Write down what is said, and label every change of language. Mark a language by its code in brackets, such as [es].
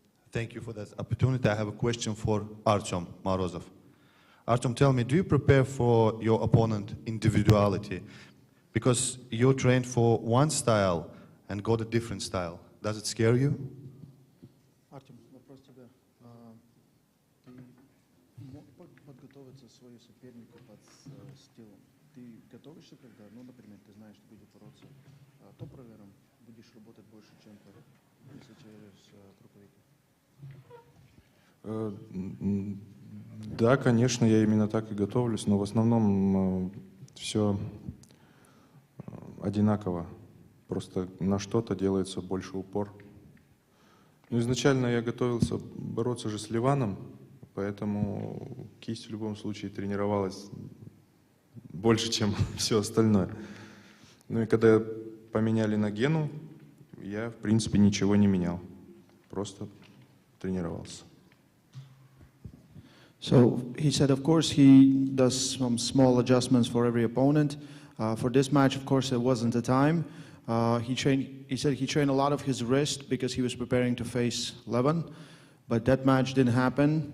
[en] Thank you for that opportunity. I have a question for Artyom Morozov. Artyom, tell me, do you prepare for your opponent individuality? Because you trained for one style and got a different style. Does it scare you? [ru] Артем, вопрос тебе. Ты мог подготовиться своего соперника под стилом? Ты готовишься, когда, например, ты знаешь, что будет бороться топ-роллером, будешь работать больше, чем если через групповик? Да, конечно, я именно так и готовлюсь, но в основном все одинаково. Просто на что-то делается больше упор. Ну, изначально я готовился бороться же с Ливаном, поэтому кисть в любом случае тренировалась больше, чем все остальное. Ну и когда поменяли на Гену, я, в принципе, ничего не менял. Просто тренировался. [en] So he said, of course, he does some small adjustments for every opponent. For this match, of course, it wasn't the time. He said he trained a lot of his wrist because he was preparing to face Levin, but that match didn't happen.